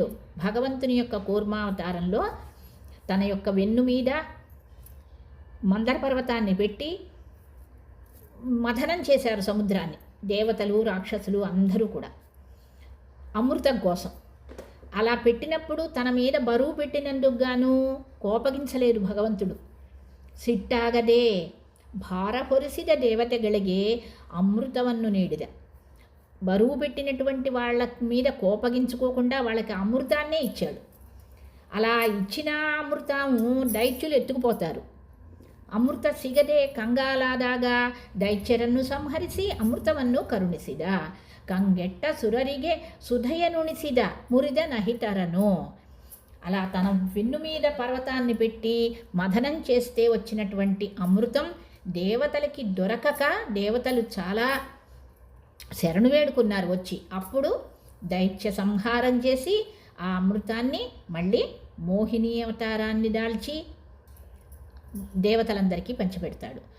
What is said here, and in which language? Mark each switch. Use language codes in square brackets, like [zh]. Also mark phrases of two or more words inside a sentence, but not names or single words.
[te] భగవంతుని యొక్క కూర్మావతారంలో తన యొక్క వెన్ను మీద మందర పర్వతాన్ని పెట్టి మథనం చేశారు సముద్రాన్ని, దేవతలు రాక్షసులు అందరూ కూడా అమృతం కోసం. అలా పెట్టినప్పుడు తన మీద బరువు పెట్టినందుకు గాను కోపగించలేదు భగవంతుడు. [kn] ಸಿಟ್ಟಾಗದೆ ಭಾರ ಹೊರಿಸಿದ ದೇವತೆಗಳಿಗೆ అమృతವನ್ನು ನೀಡಿದ. [te] బరువు పెట్టినటువంటి వాళ్ళ మీద కోపగించుకోకుండా వాళ్ళకి అమృతాన్నే ఇచ్చాడు. అలా ఇచ్చిన అమృతము దైత్యులు ఎత్తుకుపోతారు. [kn] ಅಮೃತ ಸಿಗದೆ ಕಂಗಾಲಾದಾಗ ದೈತ್ಯರನ್ನು ಸಂಹರಿಸಿ ಅಮೃತವನ್ನು ಕರುಣಿಸಿದ. ಕಂಗೆಟ್ಟ ಸುರರಿಗೆ ಸುಧೆಯನುಣಿಸಿದ ಮುರಿದ ನಹಿತರನು. [te] అలా తన వెన్ను మీద పర్వతాన్ని పెట్టి మథనం చేస్తే వచ్చినటువంటి అమృతం దేవతలకి దొరకక దేవతలు చాలా శరణు వేడుకున్నారు వచ్చి. అప్పుడు దైత్య సంహారం చేసి ఆ అమృతాన్ని మళ్ళీ మోహిని అవతారాన్ని దాల్చి దేవతలందరికీ పంచిపెడతాడు.